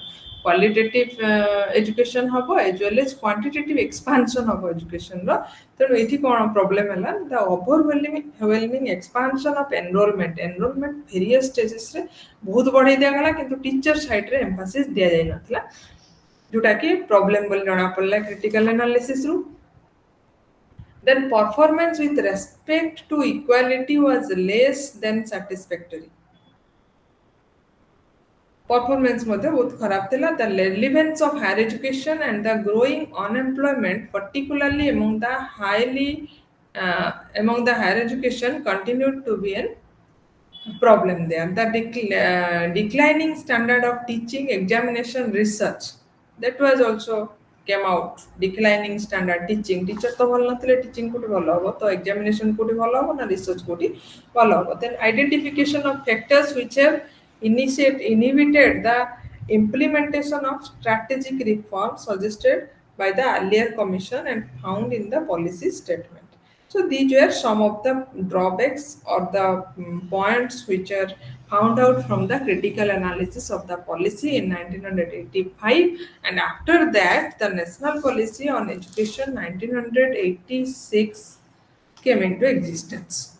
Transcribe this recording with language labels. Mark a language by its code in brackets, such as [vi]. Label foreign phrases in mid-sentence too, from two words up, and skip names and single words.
[en] qualitative education ହବ as well as quantitative expansion ହବ ଏଜୁକେସନ୍ର। [or] ତେଣୁ ଏଠି କ'ଣ ପ୍ରୋବ୍ଲେମ୍ ହେଲା, [en] the overwhelming expansion of enrollment various stages-re [or] ବହୁତ ବଢ଼େଇ ଦିଆଗଲା, କିନ୍ତୁ [en] teacher side-re [or] ଏମ୍ଫାସିସ୍ ଦିଆଯାଇନଥିଲା, ଯୋଉଟାକି ପ୍ରୋବ୍ଲେମ୍ ବୋଲି ଜଣାପଡ଼ିଲା [en] critical analysis-ru. Then performance with respect to equality was less than satisfactory. [or] Performance ମଧ୍ୟ ବହୁତ ଖରାପ ଥିଲା। [en] The relevance of higher education and the growing unemployment, particularly among the higher education, continued to be an problem there. The declining standard of teaching, examination, research that was also came out declining standard teaching teacher to [or] ଭଲ ନଥିଲେ [en] teaching [or] କୋଉଠି ଭଲ ହବ ତ [en] examination [or] କୋଉଠି ଭଲ ହବ ନା [en] research [or] କୋଉଠି ଭଲ ହବ [en] then identification of factors which have inhibited the implementation of strategic reforms suggested by the earlier commission and found in the policy statement. So these were some of the drawbacks or the points which are found out from the critical analysis of the policy in 1985, and after that the national policy on education 1986 came into existence.